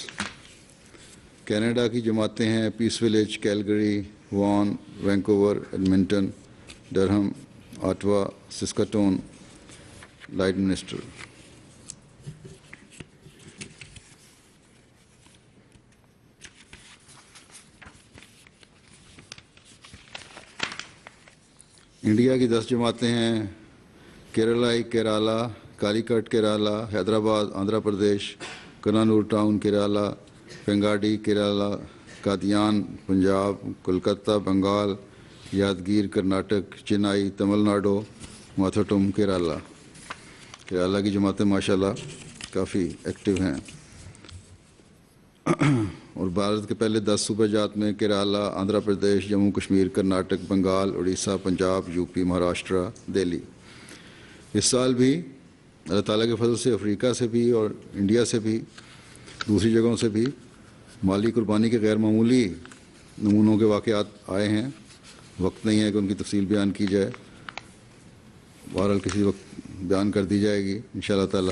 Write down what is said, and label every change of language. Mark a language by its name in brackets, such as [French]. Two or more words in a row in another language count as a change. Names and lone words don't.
[Urdu] کینیڈا کی جماعتیں ہیں پیس ولیج، کیلگری، وان، وینکوور، ایڈمنٹن، ڈرہم، آٹوا، سسکاٹون، لائٹ منسٹر۔ انڈیا کی 10 جماعتیں ہیں کیرلائی کیرالا، کالیکٹ کیرالا، حیدرآباد آندھرا پردیش، کنانور ٹاؤن کیرالا، پنگاڈی کیرالا، قادیان پنجاب، کولکتہ بنگال، یادگیر کرناٹک، چنائی تمل ناڈو، ماتھوٹم کیرالا۔ کیرالا کی جماعتیں ماشاءاللہ کافی ایکٹیو ہیں۔ اور بھارت کے پہلے 10 صوبہ جات میں کیرالا، آندھرا پردیش، جموں کشمیر، کرناٹک، بنگال، اڑیسہ، پنجاب، یو پی، مہاراشٹرا، دہلی۔ اس سال بھی اللہ تعالیٰ کے فضل سے افریقہ سے بھی اور انڈیا سے بھی، دوسری جگہوں سے بھی مالی قربانی کے غیر معمولی نمونوں کے واقعات آئے ہیں۔ وقت نہیں ہے کہ ان کی تفصیل بیان کی جائے، بہرحال کسی وقت بیان کر دی جائے گی انشاءاللہ تعالیٰ۔